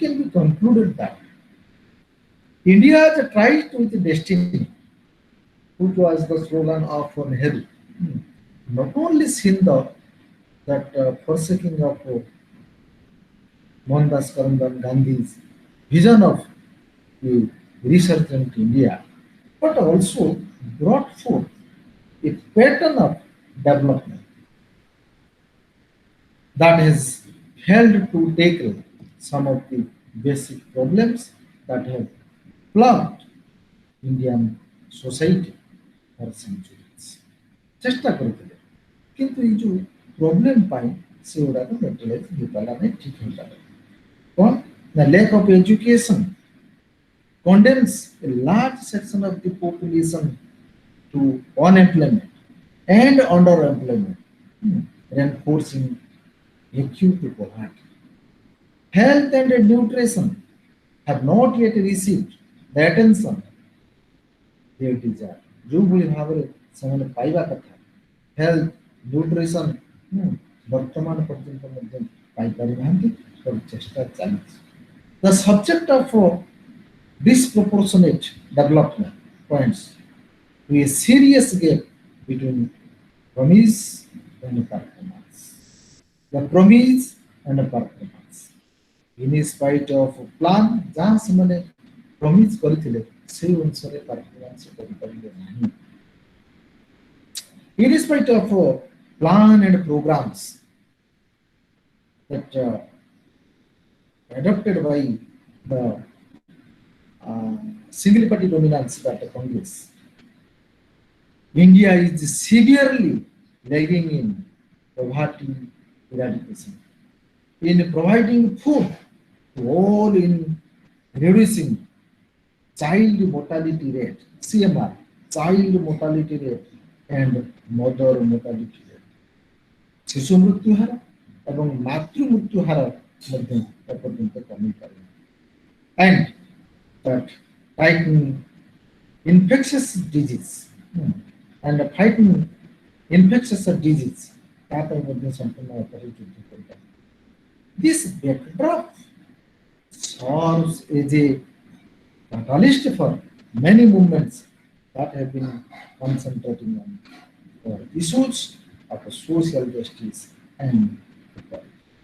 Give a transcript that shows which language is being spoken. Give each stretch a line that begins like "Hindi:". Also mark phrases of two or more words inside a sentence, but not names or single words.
English: can be concluded that India has tried with destiny, which was the slogan of Nehru, not only seen that forsaking of Mohandas Karamchand Gandhi's vision of the resurgent India, but also brought forth a pattern of development that has helped to tackle some of the basic problems that have plagued Indian society for centuries.
Odia: ଚେଷ୍ଟା କରିଥିଲେ କିନ୍ତୁ ଏଇ ଯୋଉ ପ୍ରୋବ୍ଲେମ ପାଇଁ ସେଗୁଡାକ ମେଟେରିଆଲ ହେଇପାରିଲା ନାହିଁ ଠିକ ହେଇପାରିଲା କଣ ନା
English: lack of education condemns a large section of the population to unemployment and underemployment, reinforcing acute poverty. Health and nutrition have not yet received the attention they deserve.
Odia: ଯୋଉଭଳି ଭାବରେ ସେମାନେ ପାଇବା କଥା
English: health nutrition
Odia: ବର୍ତ୍ତମାନ ପର୍ଯ୍ୟନ୍ତ ମଧ୍ୟ ପାଇପାରିନାହାନ୍ତି ଚେଷ୍ଟା ଚାଲିଛି.
English: The subject of disproportionate development points to a serious gap between promise and performance. The promise and performance. In spite of plan,
Odia: ଯାହା ସେମାନେ ପ୍ରମିସ୍ କରିଥିଲେ সেই ଅନୁସାରେ performance କରିପାରିଲେ ନାହିଁ.
English: In spite of plan and programs that adopted by the single party dominance that Congress, India is severely lagging in poverty eradication, in providing food to all, in reducing child mortality rate, CMR, child mortality rate and mother mortality rate.
Odia: ଶିଶୁ ମୃତ୍ୟୁ ହାର ଏବଂ ମାତୃ ମୃତ୍ୟୁ ହାର ମଧ୍ୟ ଏପର୍ଯ୍ୟନ୍ତ କମିପାରିବ.
English: And that fighting infectious disease and fighting infectious disease
Odia: ତା ପାଇଁ ମଧ୍ୟ ସମ୍ପୂର୍ଣ୍ଣ ଭାବରେ ଯୁଦ୍ଧ କରିପାରିବ.
English: This backdrop serves as a catalyst for many movements that have been concentrating on issues of social justice and equality.